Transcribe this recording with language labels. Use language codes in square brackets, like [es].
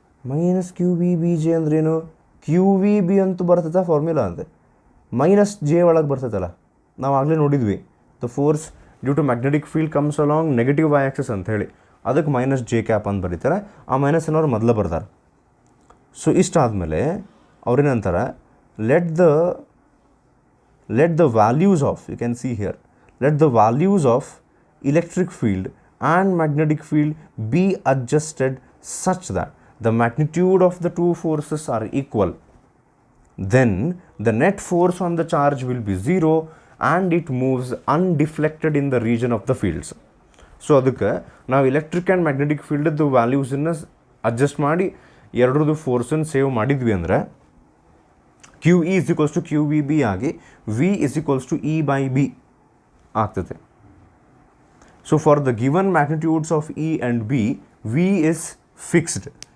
[kn] Minus Q V B J ಅಂದ್ರೇನು? Q V B ಅಂತೂ ಬರ್ತೈತೆ ಫಾರ್ಮುಲಾ ಅಂತೆ, ಮೈನಸ್ ಜೆ ಒಳಗೆ ಬರ್ತೈತಲ್ಲ, ನಾವು ಆಗಲೇ ನೋಡಿದ್ವಿ. [en] the force due to magnetic field comes along negative Y axis [kn] ಅಂತ ಹೇಳಿ, ಅದಕ್ಕೆ ಮೈನಸ್ ಜೆ ಕ್ಯಾಪ್ ಅಂತ ಬರೀತಾರೆ. ಆ ಮೈನಸ್ ಅನ್ನೋರು ಮೊದಲು ಬರ್ತಾರೆ. So ಇಷ್ಟಾದಮೇಲೆ ಅವ್ರೇನಂತಾರೆ, [en] Let the values of, you can see here, let the values of electric field and magnetic field be adjusted such that the magnitude of the two forces are equal. Then the net force on the charge will be 0 and it moves undeflected in the region of the fields. [kn] So ಅದಕ್ಕೆ ನಾವು electric and magnetic ಫೀಲ್ಡದ್ದು ವ್ಯಾಲ್ಯೂಸನ್ನು adjust ಮಾಡಿ ಎರಡರದ್ದು ಫೋರ್ಸನ್ನು save ಮಾಡಿದ್ವಿ ಅಂದರೆ Q E is equals to Q V B ಆಗಿ V is equals to E by B ಆಗ್ತದೆ. [en] So for the given magnitudes of E and B V is fixed.